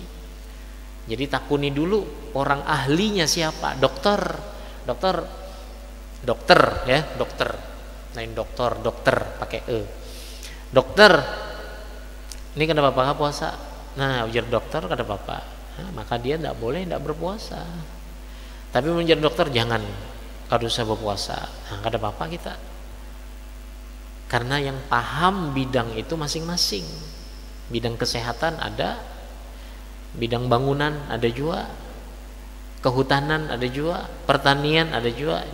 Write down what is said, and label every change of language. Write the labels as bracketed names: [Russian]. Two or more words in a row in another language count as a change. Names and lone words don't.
[Banjar] Jadi takuni dulu orang ahlinya siapa, dokter ya, dokter, lain dokter pakai dokter. Ini kada apa-apa puasa. Nah, ujar dokter kada apa-apa. Nah, [Indonesian] maka dia tidak boleh tidak berpuasa. [Banjar] Tapi menjadi dokter jangan, kada usah berpuasa. Nah, kada apa-apa kita. [Indonesian] Karena yang paham bidang itu masing-masing. Bidang kesehatan ada, bidang bangunan ada juga, kehutanan ada juga, pertanian ada juga.